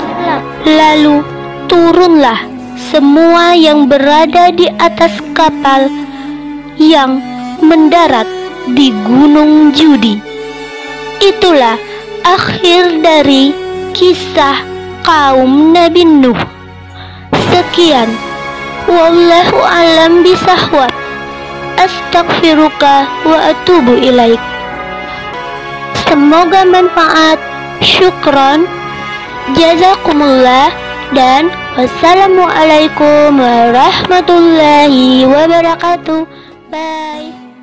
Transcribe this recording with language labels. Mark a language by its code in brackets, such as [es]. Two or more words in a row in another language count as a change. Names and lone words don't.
[id] Lalu turunlah semua yang berada di atas kapal yang mendarat di Gunung Judi. Itulah akhir dari kisah kaum Nabi Nuh. Sekian, [ar] والله أعلم بالصواب. أستغفرك وأتوب إليك. [id] Semoga manfaat. Syukron. [ar] جزاكم الله. [id] Dan [ar] والسلام عليكم ورحمة الله وبركاته. [id] Bye.